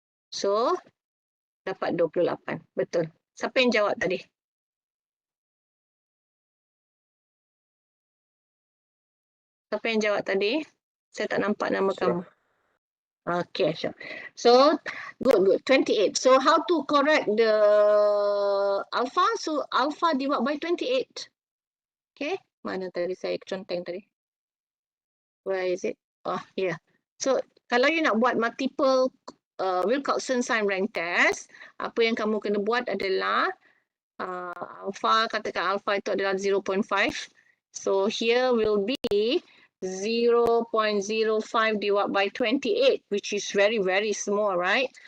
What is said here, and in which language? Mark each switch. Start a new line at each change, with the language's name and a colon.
Malay: So dapat 28. Betul. Siapa yang jawab tadi? Siapa yang jawab tadi? Saya tak nampak nama kamu.
English: Okay, sure. So, good. 28. So, how to correct the alpha? So, alpha divided by 28. Okay,
Malay: mana tadi saya conteng tadi?
English: Where is it? Oh, yeah.
Malay: So, kalau you nak buat multiple Wilcoxon sign rank test, apa yang kamu kena buat adalah alpha, katakan alpha itu adalah 0.5.
English: So, here will be 0.05 divided by 28, which is very, very small, right?